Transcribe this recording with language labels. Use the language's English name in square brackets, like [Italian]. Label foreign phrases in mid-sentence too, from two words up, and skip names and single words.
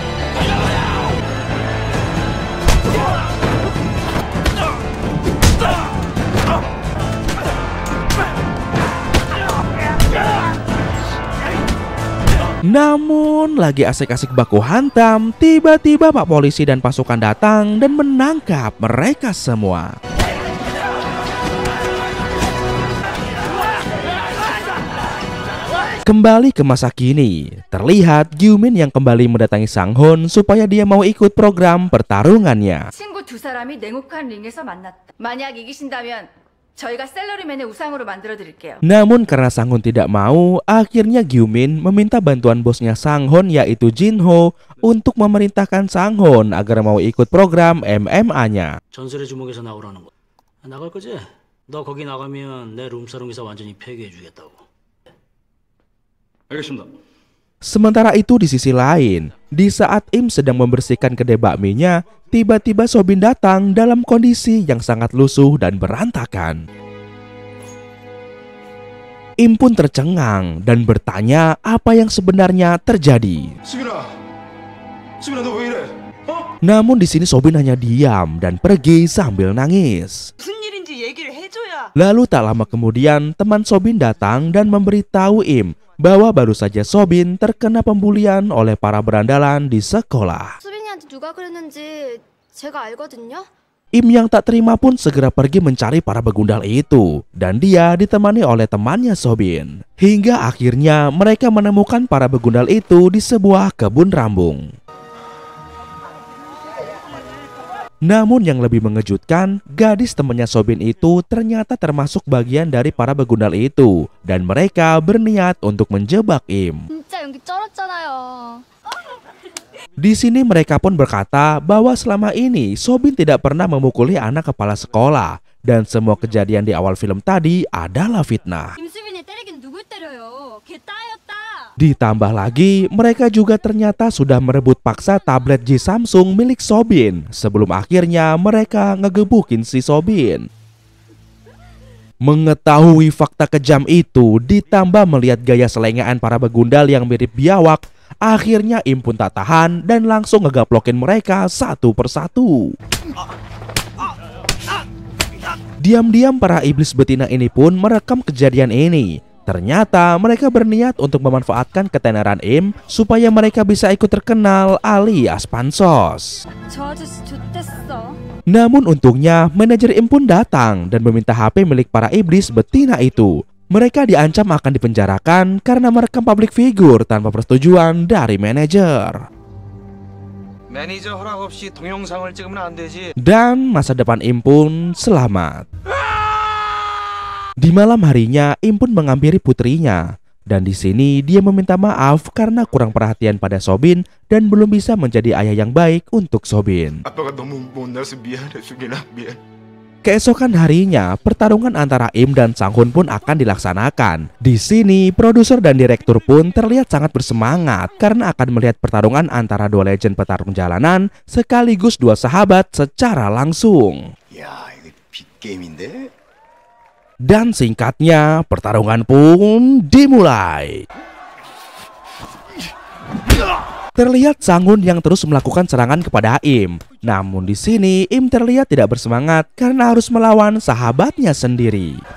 [Indonesian] Namun lagi asik-asik baku hantam, tiba-tiba Pak Polisi dan pasukan datang dan menangkap mereka semua. Kembali ke masa kini, terlihat Gyu-min yang kembali mendatangi Sang-hoon supaya dia mau ikut program pertarungannya. [Korean] 친구 두 사람이 냉혹한 링에서 만났다. 만약 이기신다면 저희가 셀러리맨의 우상으로 만들어 드릴게요. [Indonesian] Namun karena Sang-hoon tidak mau, akhirnya Gyu-min meminta bantuan bosnya Sang-hoon yaitu Jin-ho untuk memerintahkan Sang-hoon agar mau ikut program MMA-nya. [Korean] 전설의 주먹에서 나오라는 거. 나갈 거지? 너 거기 나가면 내 룸사롱 기사 완전히 폐기해 주겠다고. [Indonesian] Sementara itu di sisi lain, di saat Im sedang membersihkan kedai bakminya, tiba-tiba Sobin datang dalam kondisi yang sangat lusuh dan berantakan. Im pun tercengang dan bertanya apa yang sebenarnya terjadi. [Korean] 수빈아 너 왜 이래? [Indonesian] Namun di sini Sobin hanya diam dan pergi sambil nangis. [Korean] 무슨 일인지 얘기를 해줘야. [Indonesian] Lalu tak lama kemudian teman Sobin datang dan memberitahu Im bahwa baru saja Sobin terkena pembulian oleh para berandalan di sekolah. [Korean] 수빈이한테 누가 그랬는지 제가 알거든요. [Indonesian] Im yang tak terima pun segera pergi mencari para begundal itu dan dia ditemani oleh temannya Sobin. Hingga akhirnya mereka menemukan para begundal itu di sebuah kebun rambung. Namun yang lebih mengejutkan, gadis temannya Sobin itu ternyata termasuk bagian dari para begundal itu dan mereka berniat untuk menjebak Im. [Korean] 진짜 연기 쩔었잖아요. [Indonesian] Di sini mereka pun berkata bahwa selama ini Sobin tidak pernah memukuli anak kepala sekolah dan semua kejadian di awal film tadi adalah fitnah. [Korean] 김수빈이 때리긴 누굴 때려요? 걔 따였다. [Indonesian] Ditambah lagi, mereka juga ternyata sudah merebut paksa tablet G Samsung milik Sobin sebelum akhirnya mereka ngegebukin si Sobin. Mengetahui fakta kejam itu, ditambah melihat gaya selengean para begundal yang mirip biawak, akhirnya Im pun tak tahan dan langsung ngegaplokin mereka satu persatu. Diam-diam para iblis betina ini pun merekam kejadian ini. Ternyata mereka berniat untuk memanfaatkan ketenaran Im supaya mereka bisa ikut terkenal alias pansos. [Korean] 저 아저씨 좋댔어. [Indonesian] Namun untungnya manajer Im pun datang dan meminta HP milik para iblis betina itu. Mereka diancam akan dipenjarakan karena merekam [English] public figure [Indonesian] tanpa persetujuan dari manajer. [Korean] 매니저 허락 없이 동영상을 찍으면 안 되지. [Indonesian] Dan masa depan Im pun selamat. Di malam harinya Im pun menghampiri putrinya dan di sini dia meminta maaf karena kurang perhatian pada Sobin dan belum bisa menjadi ayah yang baik untuk Sobin. [Korean] 아빠가 너무 못나서 미안해 수빈아 미안. [Indonesian] Keesokan harinya, pertarungan antara Im dan Sang-hun pun akan dilaksanakan. Di sini, produser dan direktur pun terlihat sangat bersemangat karena akan melihat pertarungan antara dua legend petarung jalanan sekaligus dua sahabat secara langsung. [Korean] 야 이거 빅게임인데? [Indonesian] Dan singkatnya, pertarungan pun dimulai. Terlihat Sang-hun yang terus melakukan serangan kepada Im. Namun di sini Im terlihat tidak bersemangat karena harus melawan sahabatnya sendiri.